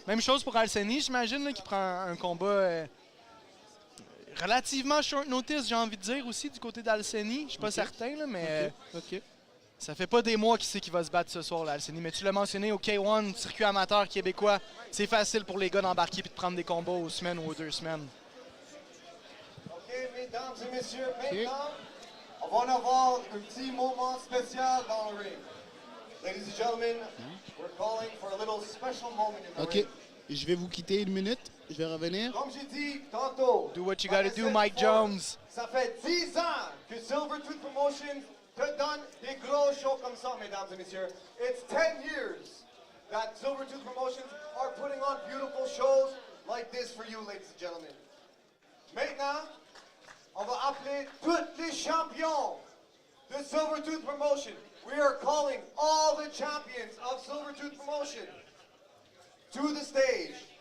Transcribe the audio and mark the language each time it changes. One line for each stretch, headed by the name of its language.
French: Même chose pour Alceni, j'imagine, qui prend un combat relativement short notice, j'ai envie de dire, aussi, du côté d'Alceni. Je suis pas certain, là, mais ça fait pas des mois qu'il sait qu'il va se battre ce soir, là, Alceni. Mais tu l'as mentionné, au K1, circuit amateur québécois, c'est facile pour les gars d'embarquer et de prendre des combats aux semaines ou aux 2 semaines. OK, mesdames et messieurs, maintenant, on va en avoir un petit moment spécial dans le ring.
English: Ladies and gentlemen, we're calling for a little special moment in the ring.
French: Je vais vous quitter 1 minute. Je vais revenir. Comme j'ai dit tantôt,
English: Do what you gotta do, Mike Jones.
French: Ça fait 10 ans que Silvertooth Promotions te donne des gros shows comme ça, mesdames et messieurs.
English: It's 10 years that Silvertooth Promotions are putting on beautiful shows like this for you, ladies and gentlemen.
French: Maintenant, on va appeler tous les champions de Silvertooth Promotion.
English: We are calling all the champions of Silvertooth Promotion to the stage.